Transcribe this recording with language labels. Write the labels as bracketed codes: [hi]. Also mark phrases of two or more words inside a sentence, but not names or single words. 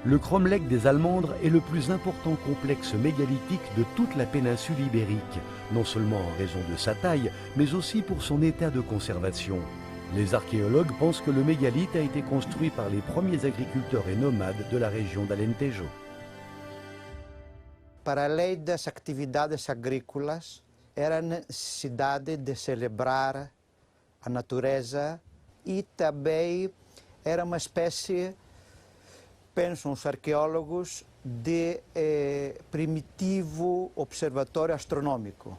[fr] Le cromlech des Almendres est le plus important complexe mégalithique de toute la péninsule ibérique, non seulement en raison de sa taille, mais aussi pour son état de conservation. Les archéologues pensent que le mégalithe a été construit par les premiers agriculteurs et nomades de la région d'Alentejo. [pt] Para além das atividades agrícolas, era a necessidade de celebrar a natureza e também era uma espécie, pensam os arqueólogos, de primitivo observatório astronômico.